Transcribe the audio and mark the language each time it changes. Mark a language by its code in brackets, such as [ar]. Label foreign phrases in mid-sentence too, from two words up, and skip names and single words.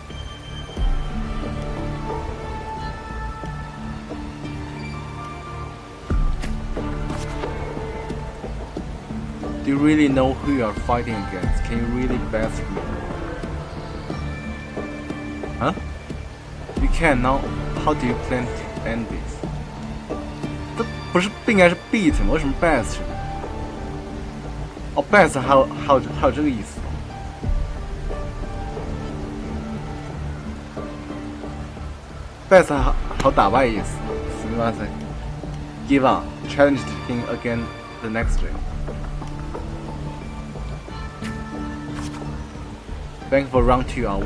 [en] Do you really know who you are fighting against? Can you really best me? Huh? You can now. How do you plan to end this? [zh] 这不应该是 beat 吗？为什么 best？哦 ，best 还有这个意思。best 好打败意思。 [ja] すみません。 [en] Give up. Challenged him again the next day. Thank for round 2, are we?